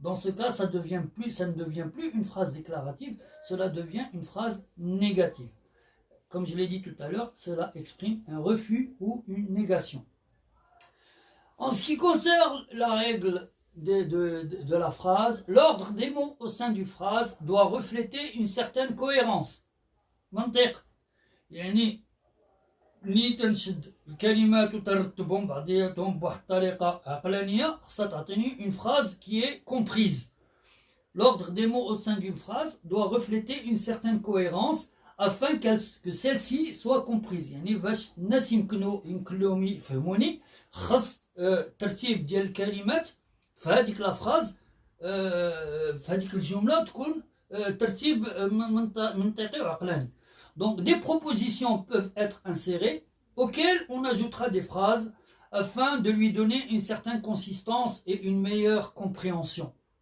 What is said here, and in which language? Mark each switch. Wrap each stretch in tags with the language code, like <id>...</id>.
<fr>Dans ce cas, ça ne devient plus une phrase déclarative, cela devient une phrase négative. Comme je l'ai dit tout à l'heure, cela exprime un refus ou une négation. En ce qui concerne la règle de la phrase, l'ordre des mots au sein d'une phrase doit refléter une certaine cohérence.</fr> <ar>منطق يعني ملي تنشد الكلمات وترتبهم بعضياتهم بواحد الطريقة عقلانية خصها تعطيني</ar> <fr>une phrase qui est comprise. L'ordre des mots au sein d'une phrase doit refléter une certaine cohérence afin que celle-ci soit comprise.</fr> <ar>يعني باش الناس يمكنلهم يفهموني خاص الترتيب ديال الكلمات في هذيك لا فراز في هذيك الجملة تكون ترتيب منطقي وعقلاني.</ar> <fr>Donc des propositions peuvent être insérées auxquelles on ajoutera des phrases afin de lui donner une certaine consistance et une meilleure compréhension.</fr>